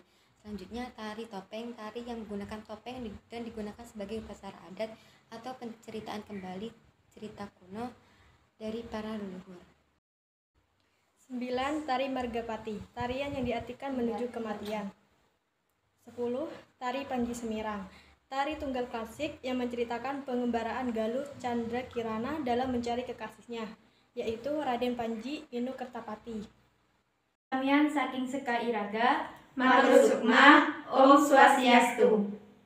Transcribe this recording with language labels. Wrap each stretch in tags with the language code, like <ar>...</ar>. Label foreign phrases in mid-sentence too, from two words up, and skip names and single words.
<id>Selanjutnya tari topeng, tari yang menggunakan topeng dan digunakan sebagai upacara adat atau penceritaan kembali cerita kuno dari para leluhur. 9. Tari Margapati, tarian yang diartikan menuju kematian. 10. Tari Panji Semirang, tari tunggal klasik yang menceritakan pengembaraan Galuh Candra Kirana dalam mencari kekasihnya, yaitu Raden Panji Inu Kertapati.</id> <ban>Kamian saking Seka Iraga, Matur Sukma, Om Swastiastu.</ban>